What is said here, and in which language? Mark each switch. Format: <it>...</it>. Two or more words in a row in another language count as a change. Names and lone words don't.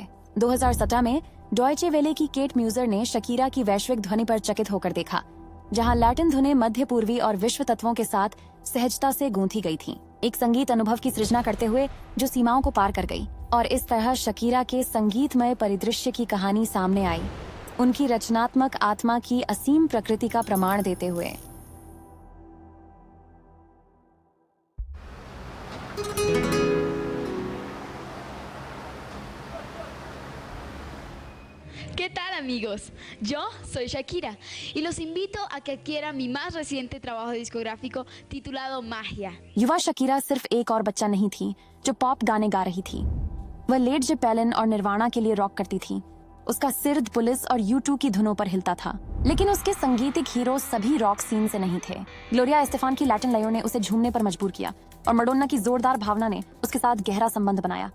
<hi>2017 में डॉयचे वेले की केट म्यूजर ने शकीरा की वैश्विक ध्वनि पर चकित होकर देखा, जहां लैटिन धुनें मध्य पूर्वी और विश्व तत्वों के साथ सहजता से गूंथी गई थीं, एक संगीत अनुभव की सृजना करते हुए जो सीमाओं को पार कर गई। और इस तरह शकीरा के संगीतमय परिदृश्य की कहानी सामने आई, उनकी रचनात्मक आत्मा की असीम प्रकृति का प्रमाण देते हुए।</hi> <es>¿Qué tal, amigos? Yo soy Shakira y los invito a que adquieran mi más reciente trabajo discográfico titulado Magia.</es> <hi>युवा शकीरा सिर्फ एक और बच्चा नहीं थी जो पॉप गाने गा रही थी। वह लेड जेपेलिन और निर्वाणा के लिए रॉक करती थी। उसका सिर पुलिस और U2 की धुनों पर हिलता था, लेकिन उसके संगीतिक हीरो सभी रॉक सीन से नहीं थे। ग्लोरिया एस्टेफान की लैटिन लयों ने उसे झूमने पर मजबूर किया और मडोना की जोरदार भावना ने उसके साथ गहरा संबंध बनाया।</hi>